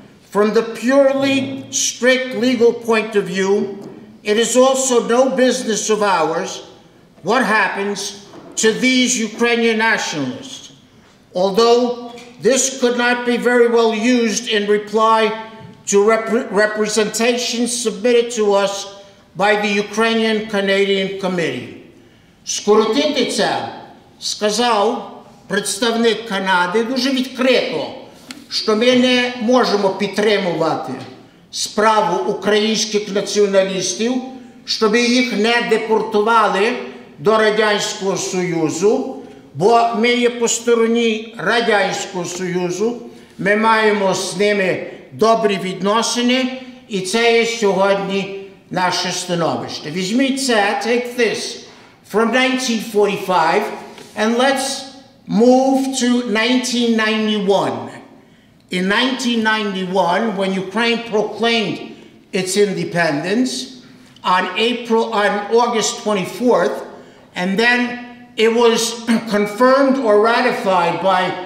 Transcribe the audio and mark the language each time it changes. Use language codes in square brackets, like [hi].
[en] From the purely strict legal point of view, it is also no business of ours what happens to these Ukrainian nationalists, although this could not be very well used in reply to representations submitted to us by the Ukrainian-Canadian Committee. [uk] Скоротити це, сказав представник Канади дуже відкрито, що ми не можемо підтримувати справу українських націоналістів, щоб їх не депортували до Радянського Союзу, бо ми є по стороні Радянського Союзу, ми маємо з ними добрі відносини, і це є сьогодні наше становище. Візьміть це, [en] take this, from 1945, and let's move to 1991. In 1991, when Ukraine proclaimed its independence on August 24th, and then it was confirmed or ratified by